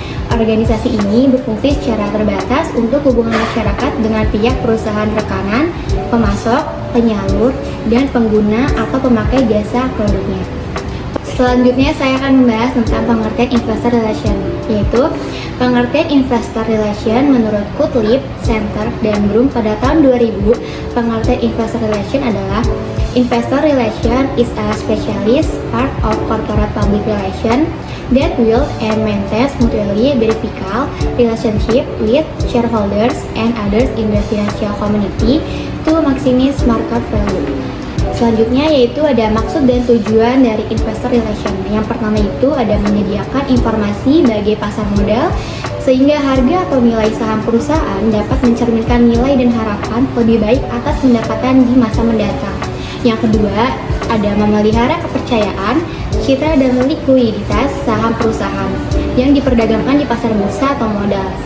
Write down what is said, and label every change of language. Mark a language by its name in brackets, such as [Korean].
[Indonesian] Organisasi ini berfungsi secara terbatas untuk hubungan masyarakat dengan pihak perusahaan rekanan, pemasok, penyalur, dan pengguna atau pemakai jasa produknya. Selanjutnya saya akan membahas tentang pengertian investor relation, yaitu pengertian investor relation menurut Kutlib, Center, dan Brum pada tahun 2000. Pengertian investor relation adalah [English] investor relation is a specialist part of corporate public relation that will and maintains mutually beneficial relationship with shareholders and others in the financial community to maximize market value. [Indonesian] Selanjutnya yaitu ada maksud dan tujuan dari investor relation. Yang pertama itu ada menyediakan informasi bagi pasar modal sehingga harga atau nilai saham perusahaan dapat mencerminkan nilai dan harapan lebih baik atas pendapatan di masa mendatang. Yang kedua, ada memelihara kepercayaan, citra dan likuiditas saham perusahaan yang diperdagangkan di pasar bursa atau modal.